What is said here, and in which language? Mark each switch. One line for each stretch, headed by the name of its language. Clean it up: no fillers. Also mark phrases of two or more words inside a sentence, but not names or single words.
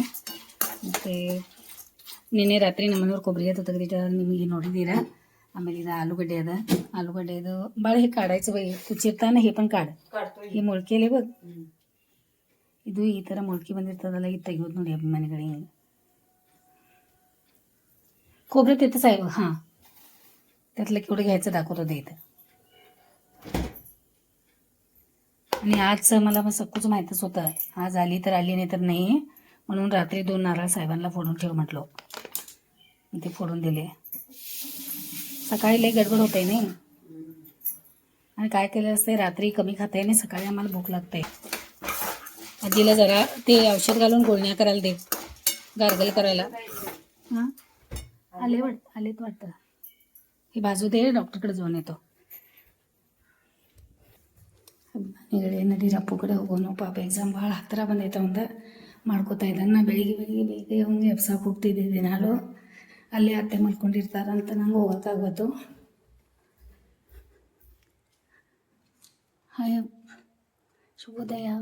Kannada: ಮತ್ತು ನಿನ್ನೆ ರಾತ್ರಿ ನಮ್ಮನೆಯವ್ರು ಕೊಬ್ಬರಿ ಅದು ತೆಗೆದಿಟ್ಟಾರೆ, ನಿಮಗೆ ನೋಡಿದ್ದೀರಾ. ಆಮೇಲೆ ಇದು ಆಲೂಗಡ್ಡೆದು ಭಾಳ ಕಾಡಾಯ್ತು ಬೈ. ಕುಚ್ಚಿರ್ತಾನೆ ಹೇಪನ್ ಕಾಡು ಈ ಮೊಳ್ಕೆಲಿ ಬಗ್ ಇದು ಈ ಥರ ಮೊಳ್ಕೆ ಬಂದಿರ್ತದಲ್ಲ, ಇದು ತೆಗಿಯೋದು ನೋಡಿ ಅಭಿಮಾನಿಗಳಿಗೆ.
Marathi: खोबरं तिथंच आहे बघ. हां, त्यातलं केवढं घ्यायचं दाखवतो ते इथं. आणि आज मला मग सगळंच माहीतच होतं. आज आली तर आली, नाही तर नाही. म्हणून रात्री 2 नारळ साहेबांना फोडून ठेव म्हटलो. ते फोडून दिले. सकाळी लई गडबड होते नाही. आणि काय केलं असते, रात्री कमी खाताय नाही, सकाळी आम्हाला भूक लागते. आजीला जरा ते औषध घालून गुळण्या करायला दे, गार्गल करायला. हां, आलेत वाटतं. हे बाजू दे, डॉक्टरकडे जाऊन येतो.
Kannada: ಅಭಿಮಾನಿಗಳೇ, ನಡಿ ಅಪ್ಪು ಕಡೆ ಹೋಗೋನು. ಪಾಪ ಎಕ್ಸಾಮ್ ಭಾಳ ಹತ್ತಿರ ಬಂದೈತೆ. ಒಂದು ಮಾಡ್ಕೋತಾ ಇದ್ದಾನೆ. ನಾ ಬೆಳಿಗ್ಗೆ ಬೇಗ ಅವ್ನು ಎಬ್ಸಕ್ಕೆ ಹೋಗ್ತಿದ್ದೆ ದಿನಾಲು. ಅಲ್ಲೇ ಅತ್ತೆ ಮಾಡ್ಕೊಂಡಿರ್ತಾರಂತ ನಂಗೆ ಹೋಗೋಕ್ಕಾಗೋದು. ಹಾಯ್, ಶುಭೋದಯ.